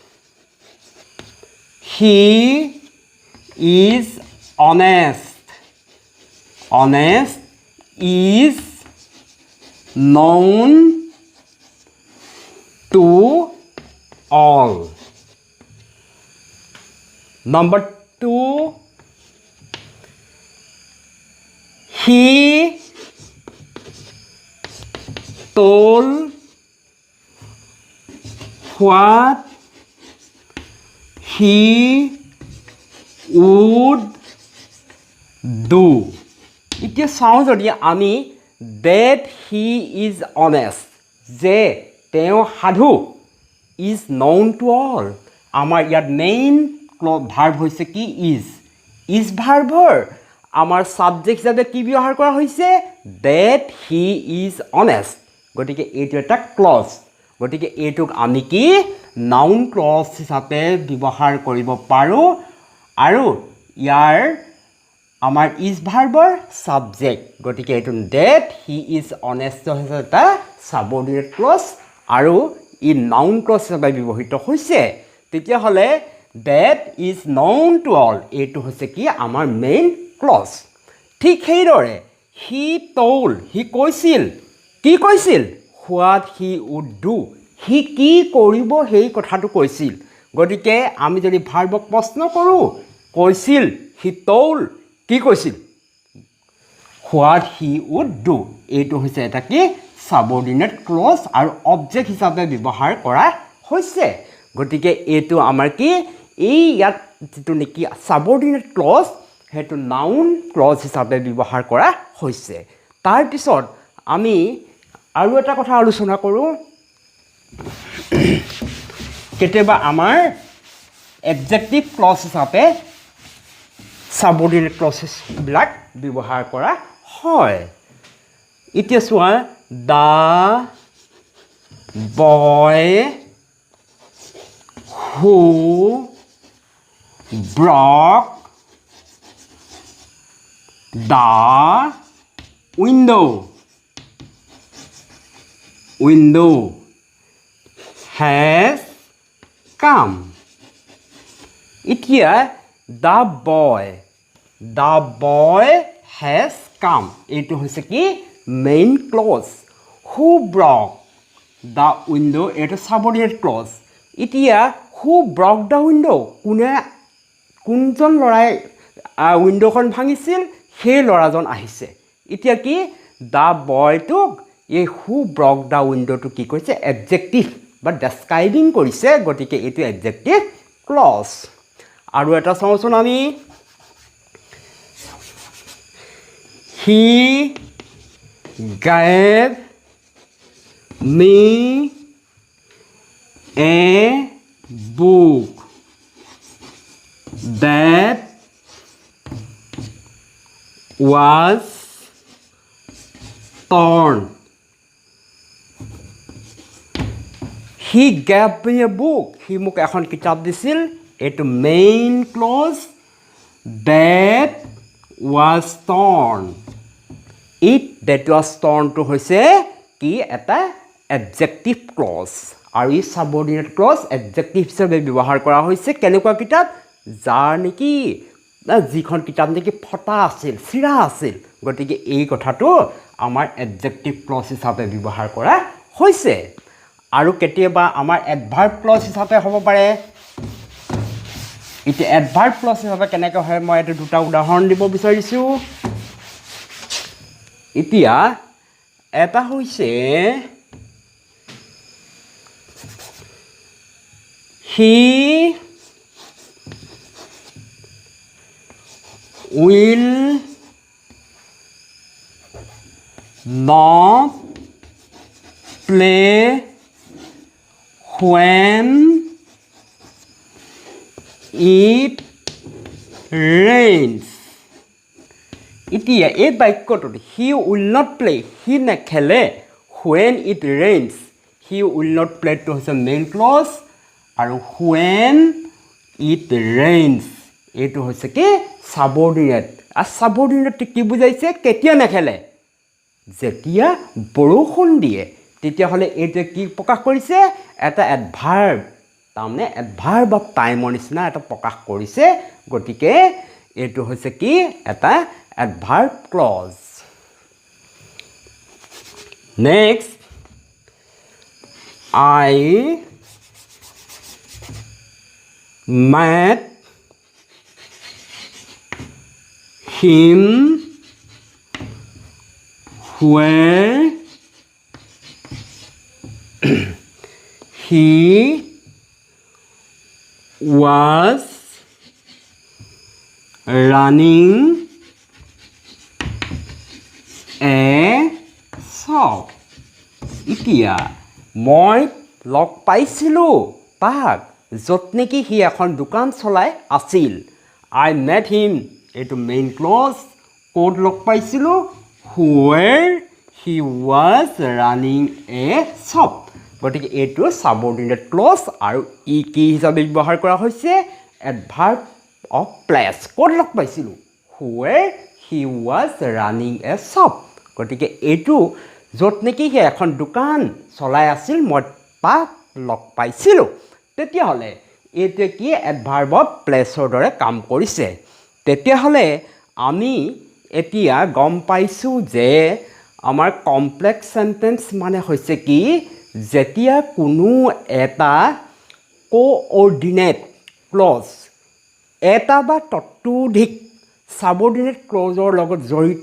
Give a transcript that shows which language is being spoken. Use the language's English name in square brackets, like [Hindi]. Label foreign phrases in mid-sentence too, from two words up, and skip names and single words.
[English] he is honest is known to all number 2 he told what he would do [Assamese] এতিয়া চাওঁ যদি আমি [English] that he is honest [Assamese] যে তেওঁ সাধু [English] is known to all [Assamese] আমাৰ ইয়াত [English] main verb [Assamese] হৈছে কি [English] is [Assamese] ভাৰ্বৰ আমাৰ সাবজেক্ট হিচাপে কি ব্যৱহাৰ কৰা হৈছে [English] that he is honest [Assamese] গতিকে এইটো এটা ক্লজ গতিকে এইটোক আমি কি [English] noun clause [Assamese] হিচাপে ব্যৱহাৰ কৰিব পাৰোঁ আৰু ইয়াৰ আমাৰ is ভাৰ্বৰ সাবজেক্ট গতিকে এইটো [English] that he is honest [Assamese] হৈছে এটা [English] subordinate clause [Assamese] আৰু ই [English] noun clause [Assamese] হিচাপে ব্যৱহৃত হৈছে তেতিয়াহ'লে [English] that is known to all [Assamese] এইটো হৈছে কি আমাৰ [English] main clause [Assamese] ঠিক সেইদৰে [English] he told [Assamese] he কৈছিল কি কৈছিল [English] what he would do [Assamese] he কি কৰিব সেই কথাটো কৈছিল গতিকে আমি যদি ভাৰ্বক প্ৰশ্ন কৰোঁ কৈছিল [English] he told [Assamese] কি কৈছিল [English] what he would do [Assamese] এইটো হৈছে এটা কি সাবঅৰ্ডিনেট ক্লজ আৰু অবজেক্ট হিচাপে ব্যৱহাৰ কৰা হৈছে গতিকে এইটো আমাৰ কি এই ইয়াত যিটো নেকি [English] subordinate clause [Assamese] সেইটো [English] noun clause [Assamese] হিচাপে ব্যৱহাৰ কৰা হৈছে তাৰপিছত আমি আৰু এটা কথা আলোচনা কৰোঁ কেতিয়াবা আমাৰ [English] adjective clause [Assamese] হিচাপে সাবঅৰ্ডিনেট ক্লজবিলাক ব্যৱহাৰ কৰা হয় এতিয়া চোৱা [English] the boy who broke the window has come এতিয়া the boy has come [Assamese] এইটো হৈছে কি [English] মেইন ক্লজ who broke the window এইটো subordinate clause এতিয়া who broke the window [Assamese] কোনজন ল'ৰাই উইণ্ডোখন ভাঙিছিল সেই ল'ৰাজন আহিছে এতিয়া কি the boyটোক এই [English] who broke the windowটো [Assamese] কি কৰিছে এডজেক্টিভ বা ডেছক্ৰাইবিং কৰিছে গতিকে এইটো [English] adjective clause [Assamese] আৰু এটা চাওঁচোন আমি [English] he gave me a book that was torn he gave me a book he [Assamese] মোক এখন কিতাপ দিছিল এইটো [English] main clause that was torn it that was torn to [Assamese] হৈছে কি এটা [English] adjective clause [Assamese] আৰু এই [English] subordinate clause adjective [Assamese] হিচাপে ব্যৱহাৰ কৰা হৈছে কেনেকুৱা কিতাপ যাৰ নেকি যিখন কিতাপ নেকি ফটা আছিল চিৰা আছিল গতিকে এই কথাটো আমাৰ [English] adjective clause [Assamese] হিচাপে ব্যৱহাৰ কৰা হৈছে আৰু কেতিয়াবা আমাৰ [English] adverb clause [Assamese] হিচাপে হ'ব পাৰে এতিয়া [English] adverb clause [Assamese] হিচাপে কেনেকৈ হয় মই এটা দুটা উদাহৰণ দিব বিচাৰিছোঁ এতিয়া এটা হৈছে [English] he will not play when it rains [Assamese] এতিয়া এই বাক্যটোত [English] he will not play he নেখেলে when it rains he will not play [Assamese] টো হৈছে [English] main clause আৰু when it [Assamese] rains এইটো হৈছে কি সাবঅৰ্ডিনেট আৰু সাবঅৰ্ডিনেট কি বুজাইছে কেতিয়া নেখেলে যেতিয়া বৰষুণ দিয়ে তেতিয়াহ'লে এইটো কি প্ৰকাশ কৰিছে এটা এডভাৰ্ব তাৰমানে [English] adverb of time [Assamese] নিচিনা এটা প্ৰকাশ কৰিছে গতিকে এইটো হৈছে কি এটা [English] adverb clause next I met him where he was running a shop [Assamese] এতিয়া মই লগ পাইছিলোঁ তাক য'ত নেকি সি এখন দোকান চলাই আছিল [English] I met him [Assamese] এইটো মেইন ক্লজ ক'ত লগ পাইছিলোঁ [English] where he was running a shop [Assamese] গতিকে এইটো সাবঅৰ্ডিনেট ক্লজ আৰু ই কি হিচাপে ব্যৱহাৰ কৰা হৈছে [English] adverb of place [Assamese] ক'ত লগ পাইছিলোঁ [English] where he was running a shop [Assamese] গতিকে এইটো য'ত নেকি সি এখন দোকান চলাই আছিল মই তাক লগ পাইছিলোঁ তেতিয়াহ'লে এইটো কি [English] adverb of place [Assamese] দৰে কাম কৰিছে তেতিয়াহ'লে আমি এতিয়া গম পাইছোঁ যে আমাৰ [English] complex sentence [Assamese] মানে হৈছে কি যেতিয়া কোনো এটা [English] coordinate clause [Assamese] এটা বা ততোধিক [English] subordinate clause [Assamese] লগত জড়িত